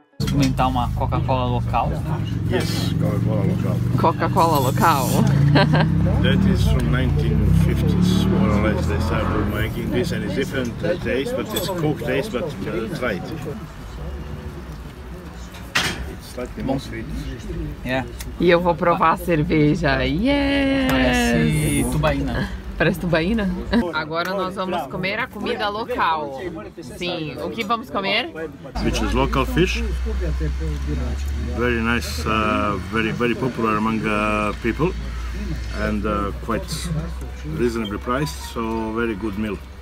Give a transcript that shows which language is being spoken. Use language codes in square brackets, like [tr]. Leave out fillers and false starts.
[pt] experimentar uma Coca-Cola local. [en] Yes, Coca-Cola local. Coca-Cola local. That is from 1950s, more or less. They started making this, and it's different taste, but it's Coke taste, but try it. It's slightly more sweet. [pt] É. E eu vou provar a cerveja. [en] Yes! [pt] Parece tubaína. Parece tubaína? Agora nós vamos comer a comida local. Sim, o que vamos comer? [en] Which is local fish. Very nice, very popular among people, and quite reasonably priced, so very good meal.